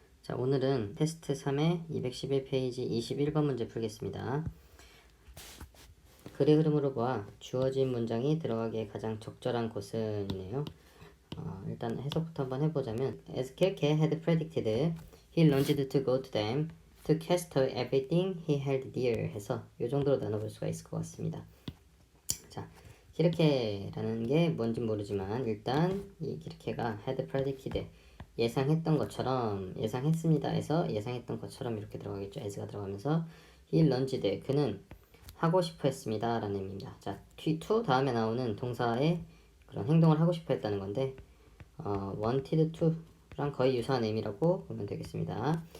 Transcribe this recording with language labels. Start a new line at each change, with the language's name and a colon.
Korean: 자, 오늘은 테스트 3의 211페이지 21번 문제 풀겠습니다. 글의 흐름으로 보아 주어진 문장이 들어가기에 가장 적절한 곳은 이네요. 일단 해석부터 한번 해보자면
English: As Kirke had predicted, he lunged to go to them to cast away everything he held dear
Korean: 해서 이 정도로 나눠볼 수가 있을 것 같습니다. 자, 키르케라는 게 뭔지 모르지만 일단 이 키르케가
English: had predicted
Korean: 예상했던 것처럼 예상했습니다 해서 예상했던 것처럼 이렇게 들어가겠죠. as가 들어가면서
English: he lunged
Korean: 그는 하고 싶어 했습니다 라는 의미입니다. 자, to 다음에 나오는 동사의 그런 행동을 하고 싶어 했다는 건데 wanted to랑 거의 유사한 의미라고 보면 되겠습니다.